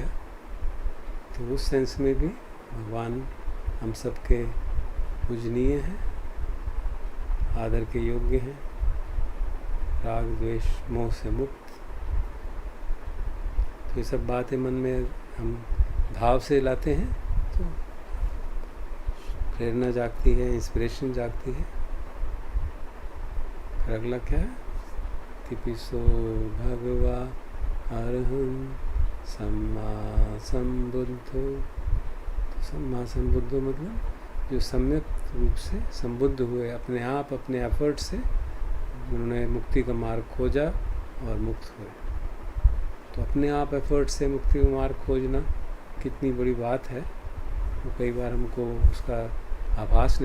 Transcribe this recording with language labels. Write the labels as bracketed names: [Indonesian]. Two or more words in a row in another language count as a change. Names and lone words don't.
[Hindi] तो उस सेंस में भी भगवान हम सबके पूजनीय हैं, आदर के योग्य हैं, राग द्वेष मोह से मुक्त। तो ये सब बातें मन में हम भाव से लाते हैं तो प्रेरणा जागती है, इंस्पिरेशन जागती है। फिर अगला क्या है? [Pali] तिपिसो भगवा अरहं सम्मा संबुद्धो। [Hindi] तो [Pali] सम्मा संबुद्धो [Hindi] मतलब जो सम्यक रूप से संबुद्ध हुए, अपने आप अपने एफर्ट से उन्होंने मुक्ति का मार्ग खोजा और मुक्त हुए। तो अपने आप एफर्ट से मुक्ति का मार्ग खोजना कितनी बड़ी बात है, वो कई बार हमको उसका आभास